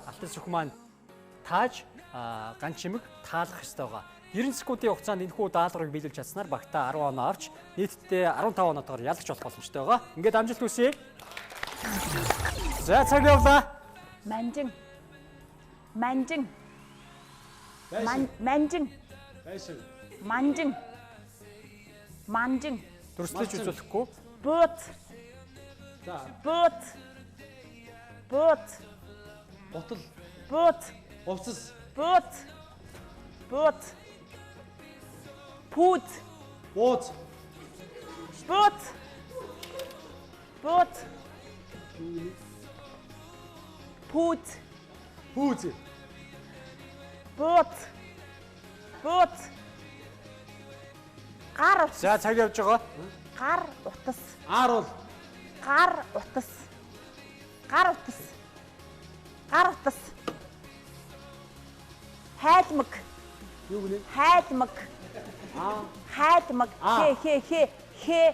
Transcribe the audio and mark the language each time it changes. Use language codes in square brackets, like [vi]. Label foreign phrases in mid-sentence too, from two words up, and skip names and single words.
[mn] Алтан сүх маань тааж ган чимэг таалах ёстойгоо 90 секундын хугацаанд энэхүү даалгаврыг биелүүлж чадсанаар багтаа 10 оноо авч нийтдээ 15 оноотойгоор ялж болох боломжтой байгаа. Ингээд амжилт хүсье. За цаг явлаа. Манжин. Манжин. Манжин. Манжин. Манжин. Дүрслэж үзүүлэхгүй. Бут. Бут. Бут. Ботл. Бут. Увцас. Бут. Бут. Пут. Бууз. Бут. Бут. Пут. Пүүз. Бут. Бут. Гар утас. За цаг явж байгаа. Гар утас. Ааруул. Гар утас. Гар утас. Гар утас. Хайлмаг. Юу гэнэ? Хайлмаг. Хайлмаг. Хэ.